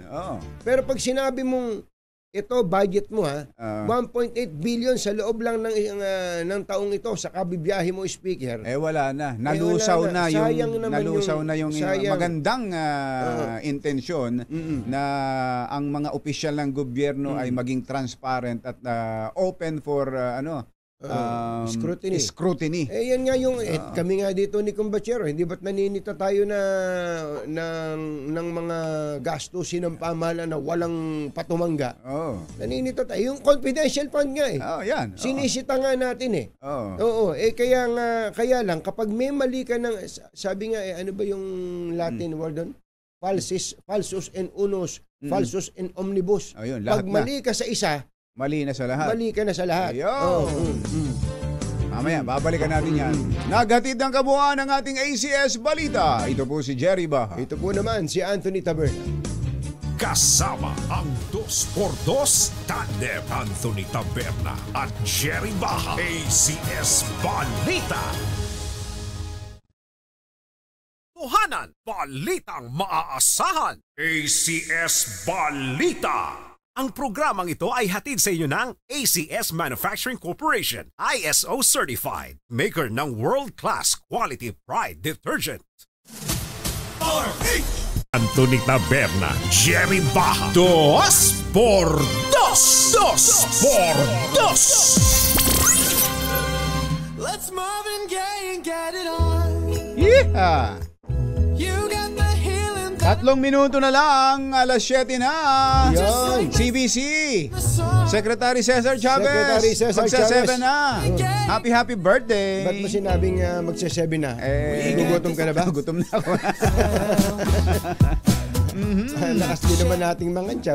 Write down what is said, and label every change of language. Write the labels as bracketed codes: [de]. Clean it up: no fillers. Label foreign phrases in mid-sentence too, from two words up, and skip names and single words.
[tl] Pero pag sinabi mong, ito, budget mo 1.8 billion sa loob lang ng taong ito sa kabibiyahe mo, speaker. Wala na. Nalusaw na yung magandang intensyon na ang mga opisyal ng gobyerno ay maging transparent at [en] open for scrutiny. [tl] Yan nga yung kami nga dito ni Combachero, hindi ba't naninita tayo ng mga gastusin ng pamahalaan na walang patumangga? Naninita tayo. Yung confidential fund nga yan. Sinisita nga natin eh. Kaya lang kapag may mali ka ng sabi nga ano ba yung Latin word doon? [la] Falsus in unus, falsus in omnibus. [tl] Pag mali ka sa isa, mali na sa lahat. Mali ka na sa lahat. Mamaya, babalikan natin yan. Naghatid ng kabuuan ng ating ACS Balita. Ito po si Jerry Baha. Ito po naman si Anthony Taberna. Kasama ang 2x2 tandem Anthony Taberna at Jerry Baha. ACS Balita. Tuhanan, balitang maaasahan. ACS Balita. Ang programang ito ay hatid sa inyo ng ACS Manufacturing Corporation, ISO Certified, maker ng [en] world-class quality [tl] pride detergent. Anthony Taberna, Jerry Baha, 2x2. 2x2. [en] Let's Marvin Gaye and get it on. Yeah! You got the healing. [tl] 3 minuto na lang, alas 7 na. Yan. CBC. Secretary Cesar Chavez. Secretary Cesar Magsa-7 Chavez. [en] na. Happy birthday. [tl] Ba't mo sinabing magsa-7 na? Gugutom ka na ba? Gutom na ako. Lakas din naman nating mga tiyaw.